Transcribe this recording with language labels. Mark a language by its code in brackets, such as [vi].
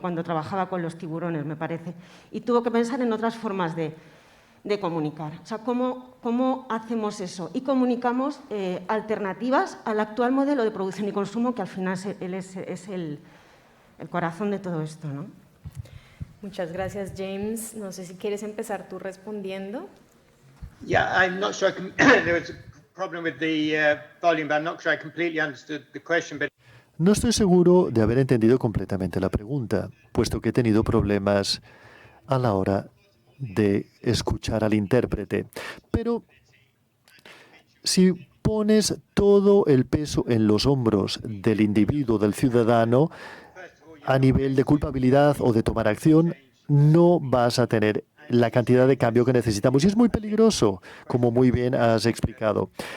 [es] Cuando trabajaba con los tiburones, me parece. Y tuvo que pensar en otras formas de comunicar. O sea, ¿cómo hacemos eso? Y comunicamos alternativas al actual modelo de producción y consumo, que al final es el corazón de todo esto, ¿no? Muchas gracias, James. No sé si quieres empezar tú respondiendo. [en] Yeah, I'm not sure there was a problem with the volume, but I'm not sure I completely understood the question. But [es] No estoy seguro de haber entendido completamente la pregunta, puesto que he tenido problemas a la hora de escuchar al intérprete. Pero si pones todo el peso en los hombros del individuo, del ciudadano, a nivel de culpabilidad o de tomar acción, no vas a tener la cantidad de cambio que necesitamos. Y es muy peligroso, como muy bien has explicado.